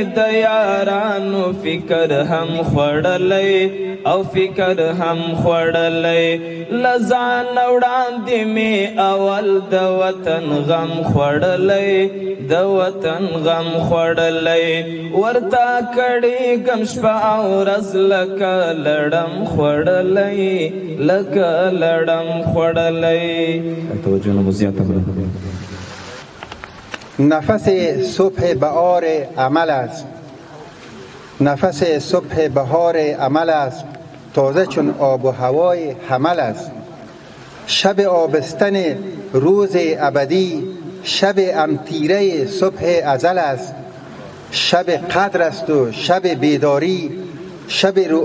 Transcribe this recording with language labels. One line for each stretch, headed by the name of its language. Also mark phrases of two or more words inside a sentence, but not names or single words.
Pashto: د یارانو فکر هم خوړلای او فکر هم خوړلای لزان وړاندې می اول د وطن غم خوړلای د وطن غم خوړلای ورتا کړي غم شپه او ورځ لکه لړم خوړلای لکه لړم خوړلای توجه نو زیاته
Persian: نفس صبح بهار عمل است نفس صبح بهار عمل است تازه چون آب و هوای حمل است شب آبستن روز ابدی شب امتیره صبح ازل است شب قدر است و شب بیداری شب